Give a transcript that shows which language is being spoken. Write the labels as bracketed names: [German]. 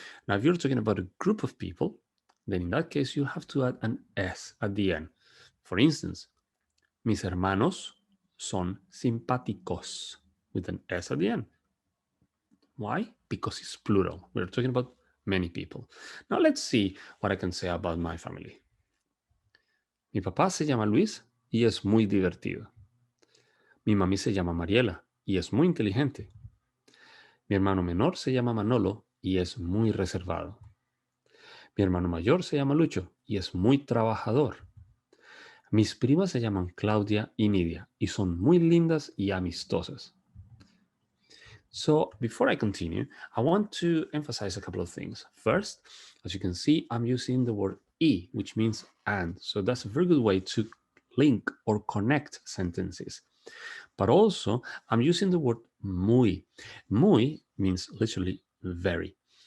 [English] Now, if you're talking about a group of people, then in that case, you have to add an S at the end. For instance, [Spanish] mis hermanos son simpáticos [English] with an S at the end. Why? Because it's plural. We're talking about many people. Now let's see what I can say about my family. [Spanish] Mi papá se llama Luis y es muy divertido. Mi mami se llama Mariela y es muy inteligente. Mi hermano menor se llama Manolo y es muy reservado. Mi hermano mayor se llama Lucho y es muy trabajador. Mis primas se llaman Claudia y Nidia y son muy lindas y amistosas. [English] So before I continue, I want to emphasize a couple of things. First, as you can see, I'm using the word y, which means and. So that's a very good way to link or connect sentences. But also, I'm using the word muy. Muy means literally very.